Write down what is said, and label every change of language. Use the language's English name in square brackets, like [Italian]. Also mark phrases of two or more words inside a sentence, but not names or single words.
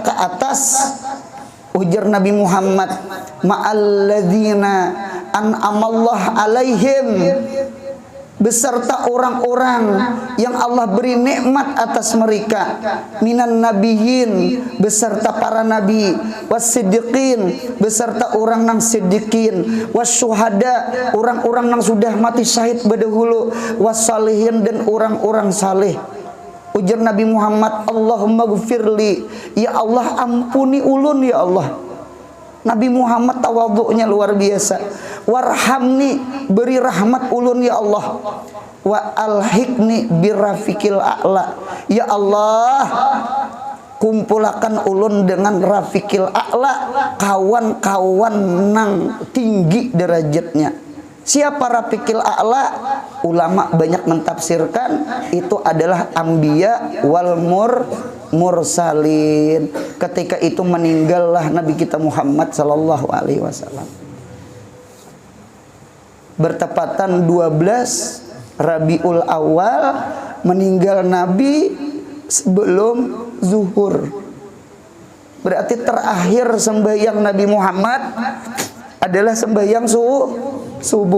[Banjar] ke atas, ujar Nabi Muhammad, [Arabic] مع الذين أنعم الله عليهم, [Banjar] beserta orang-orang yang Allah beri nikmat atas mereka, [Arabic] من النبيين, [Banjar] beserta para nabi, wasiddiqin, beserta orang nang siddiqin, wasyuhada, orang-orang nang sudah mati syahid berdahulu, wassalihin, dan orang-orang saleh. Ujar Nabi Muhammad, [Arabic] اللهم اغفرلي, [Banjar] ya Allah ampuni ulun ya Allah. [Indonesian] Nabi Muhammad tawadhu'nya luar biasa. [Banjar] Warhamni, beri rahmat ulun ya Allah. [Arabic] و ألحقني بالرفيق الأعلى, [Banjar] ya Allah kumpulakan ulun dengan [Arabic] الرفيق الأعلى, [Banjar] kawan-kawan nang tinggi derajatnya. [Indonesian] Siapa [Arabic] الرفيق الأعلى? [Indonesian] Ulama banyak mentafsirkan itu adalah [Arabic] الأنبياء والمرسلين. [Indonesian] Ketika itu meninggallah Nabi kita Muhammad [Arabic] صلى الله عليه وسلم. [Indonesian] Bertepatan 12 Rabiul Awal meninggal Nabi sebelum zuhur. Berarti terakhir sembahyang Nabi Muhammad adalah sembahyang subuh.